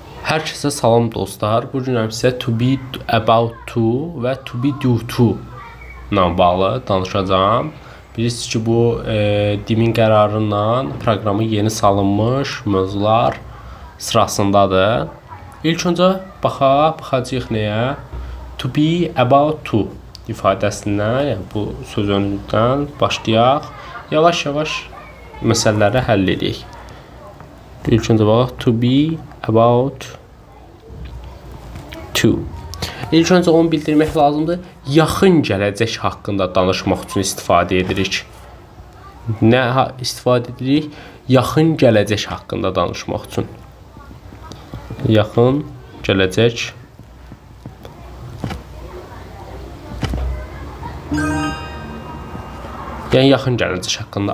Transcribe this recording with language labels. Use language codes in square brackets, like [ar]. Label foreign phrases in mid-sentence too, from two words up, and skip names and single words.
[az] Hər kəsə salam dostlar. Bu gün sizə [en] to be, about to [az] və [en] to be due to [az] ilə bağlı danışacağım. Bilirsiniz ki, bu dimin qərarından proqramı yeni salınmış mövzular sırasındadır. İlk öncə baxacağıq nəyə? [en] To be about to [az] ifadəsindən, yəni bu sözünüzdən başlayaq. Yavaş-yavaş məsələləri həll edək. İlk öncə baxaq, [en] to be about to. [az] İlk öncə onu bildirmək lazımdır. Yaxın gələcək haqqında danışmaq üçün istifadə edirik. Nə istifadə edirik? Yaxın gələcək haqqında danışmaq üçün. Yaxın gələcək. Yəni yaxın gələcək haqqında.